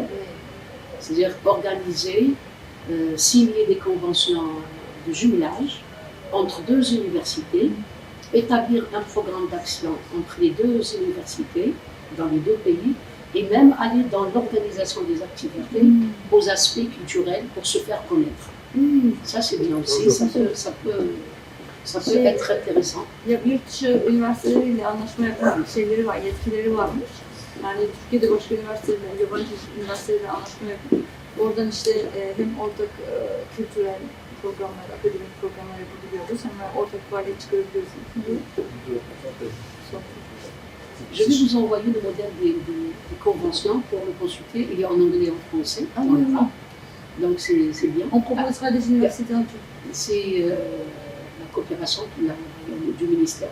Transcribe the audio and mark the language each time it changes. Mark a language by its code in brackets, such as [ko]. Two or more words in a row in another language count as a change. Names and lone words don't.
[fr] C'est-à-dire organiser, signer des conventions de jumelage entre deux universités, établir un programme d'action entre les deux universités, dans les deux pays, et même aller dans l'organisation des activités aux aspects culturels pour se faire connaître. Ça, c'est bien aussi, ça peut être intéressant. Il y a [tr] yurt dışı üniversiteleriyle anlaşma yapan şeyleri var, yetkileri varmış. Yani Türkiye'de başka üniversitelerle, yabancı üniversitelerle anlaşma yapıp oradan işte hem ortak kültürel programlar, akademik programlar yapabiliyoruz, hem ortak faaliyet çıkarabiliyoruz. [fr] Je vais vous envoyer le modèle des conventions pour le consulter. Il est en anglais et en français. Donc c'est bien. On proposera des universités en tout. C'est la coopération du ministère.